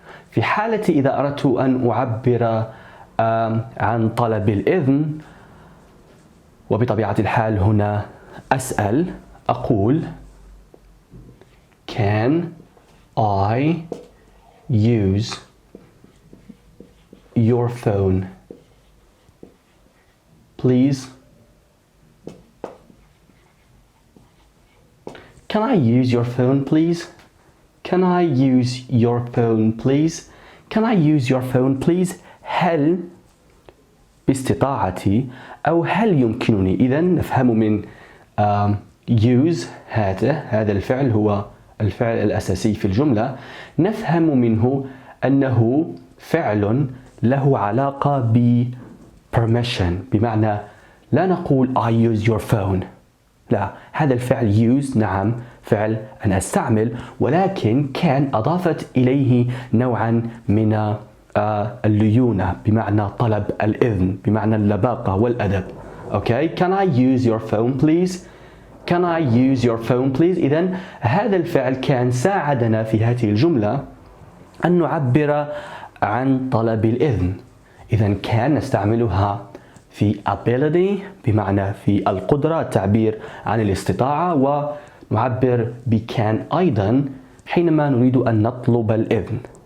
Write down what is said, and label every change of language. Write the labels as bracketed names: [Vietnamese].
[Arabic] في حالة إذا أردت أن أعبر عن طلب الإذن، وبطبيعة الحال هنا أسأل، أقول [English] Can I use your phone please? Can I use your phone please? Can I use your phone please? Can I use your phone please? [Arabic] هل باستطاعتي أو هل يمكنني. إذن نفهم من use هذا الفعل هو الفعل الأساسي في الجملة، نفهم منه أنه فعل له علاقة ب permission، بمعنى لا نقول [English] I use your phone، [Arabic] لا، هذا الفعل use نعم فعل أنا أستعمل، ولكن كان أضافت إليه نوعا من الليونة، بمعنى طلب الإذن، بمعنى اللباقة والأدب. [English] Okay, can I use your phone please? Can I use your phone please? [Arabic] إذن هذا الفعل كان ساعدنا في هذه الجملة أن نعبر عن طلب الإذن. إذن كان نستعملها في ability بمعنى في القدرة، التعبير عن الاستطاعة، ونعبر بكان أيضا حينما نريد أن نطلب الإذن.